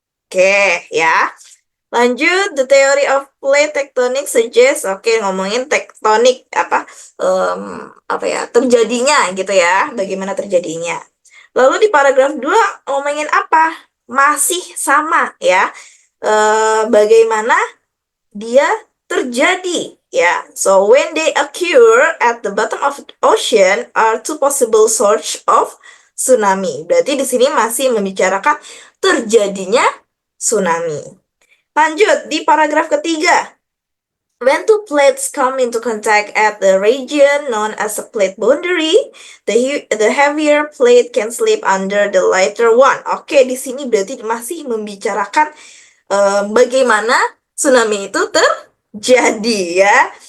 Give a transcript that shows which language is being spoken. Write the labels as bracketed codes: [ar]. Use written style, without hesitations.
[id] Oke ya. Lanjut, [en] the theory of plate tectonic suggests, [id] oke, ngomongin tektonik apa ya, terjadinya gitu ya, bagaimana terjadinya. Lalu di paragraf 2 ngomongin apa? Masih sama ya. Bagaimana dia terjadi ya. [en] So when they occur at the bottom of the ocean are two possible source of tsunami. [id] Berarti di sini masih membicarakan terjadinya tsunami. Lanjut di paragraf ketiga. [en] When two plates come into contact at the region known as a plate boundary, the heavier plate can slip under the lighter one. [id] Oke, di sini berarti masih membicarakan bagaimana tsunami itu terjadi ya.